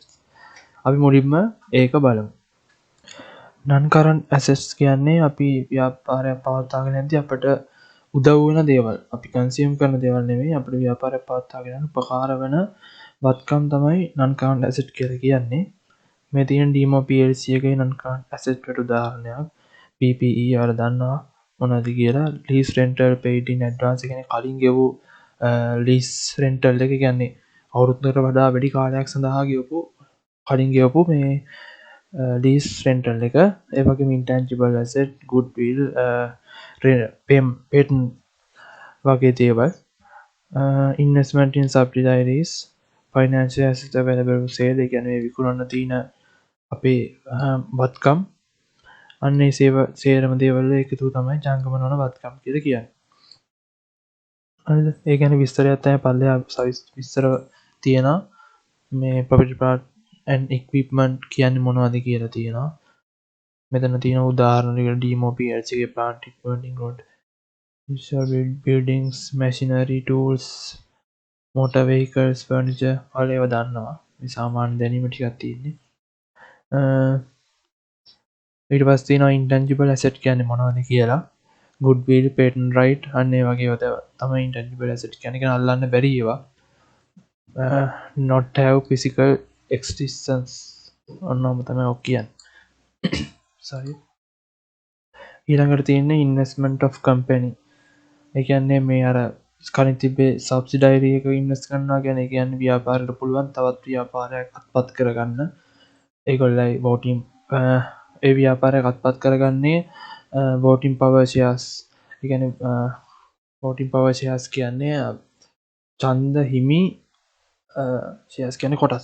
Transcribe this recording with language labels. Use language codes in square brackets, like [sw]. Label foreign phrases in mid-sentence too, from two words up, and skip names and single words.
[si] අපි මුලින්ම ඒක බලමු. [en] non current assets [si] කියන්නේ අපි ව්‍යාපාරයක් පවත්වාගෙන යද්දී අපට උදව් වෙන දේවල්, අපි කන්සියුම් කරන දේවල් නෙමෙයි, අපිට ව්‍යාපාරයක් පවත්වාගෙන යන්න උපකාර වෙන වත්කම් තමයි [en] non current asset [si] කියලා කියන්නේ. මේ තියෙන DMO PLC එකේ [en] non current asset [si] වලට උදාහරණයක් PPE වල දන්නවා මොනවද කියලා. [en] lease rental paid in advance [si] කියන්නේ කලින් ගෙවූ [en] lease rental [si] එක, කියන්නේ අවුරුද්දකට වඩා වැඩි කාලයක් සඳහා කලින් ගෙවපු මේ [en] lease rental [si] එක. ඒ වගේම [en] intangible asset, goodwill, patent [si] වගේ දේවල්. [en] investment in subsidiaries, financial assets available for sale, [si] ඒ කියන්නේ විකුණන්න තියෙන අපේ වත්කම්. අන්නේ සේරම දේවල් එකතු තමයි ජංගම නොවන වත්කම් කියලා කියන්නේ. හරිද? ඒ කියන්නේ විස්තරයක් තමයි පල්ලෙහා විස්තර තියෙනවා. මේ [en] property plant and equipment [si] කියන්නේ මොනවද කියලා තියෙනවා. මෙතන තියෙන උදාහරණ ටික DMO PLC ගේ [en] plant equipment include buildings, machinery, tools, motor vehicles, furniture [si] වල ඒවා දන්නවා. මේ සාමාන්‍ය දැනීම ටිකක් තියෙන්නේ. ඊට පස්සේ තියෙනවා [en] intangible asset [si] කියන්නේ මොනවද කියලා. [en] goodwill, patent right, [si] අන්න ඒ වගේ ඒවා තමයි [en] intangible asset [si] කියන්නේ. ඒක අල්ලන්න බැරි ඒවා. [en] not have physical existence [si] ඔන්නම තමයි ඔක් කියන්නේ. sorry. ඊළඟට තියෙන්නේ [en] investment of company. [si] ඒ කියන්නේ මේ අර කලින් තිබ්බේ subsidiary එක ඉන්වෙස්ට් කරනවා කියන්නේ, ඒ කියන්නේ ව්‍යාපාරයට පුළුවන් තවත් ව්‍යාපාරයක් අත්පත් කරගන්න. ඒගොල්ලයි voting ඒ ව්‍යාපාරයක් අත්පත් කරගන්නේ [en] voting power shares. [si] ඒ කියන්නේ [en] voting power shares [si] කියන්නේ ඡන්ද හිමි shares කියන්නේ කොටස්.